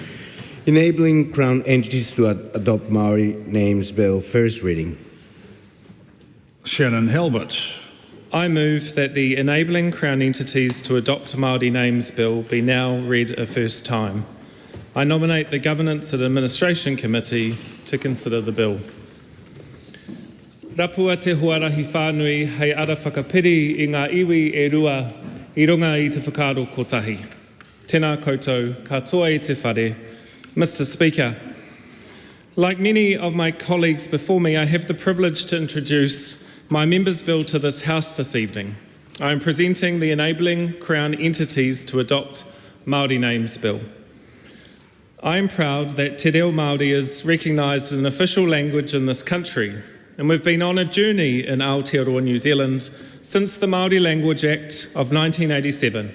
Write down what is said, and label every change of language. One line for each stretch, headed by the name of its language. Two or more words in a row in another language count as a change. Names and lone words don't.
English: Enabling Crown entities to adopt Maori names bill, first reading. Shannon Halbert. I move that the Enabling Crown entities to adopt Māori names bill be now read a first time. I nominate the Governance and Administration Committee to consider the bill.
Māori: Rapua te huarahi whānui hei ara whakapiri I ngā iwi e rua I runga I te whakaaro kotahi. Tēnā koutou, katoa I te whare.
English: Mr. Speaker, like many of my colleagues before me, I have the privilege to introduce my Members' Bill to this House this evening. I am presenting the Enabling Crown Entities to Adopt Māori Names Bill. I am proud that
Māori: Te Reo Māori
English: is recognised as an official language in this country, and we've been on a journey in Aotearoa, New Zealand, since the Māori Language Act of 1987.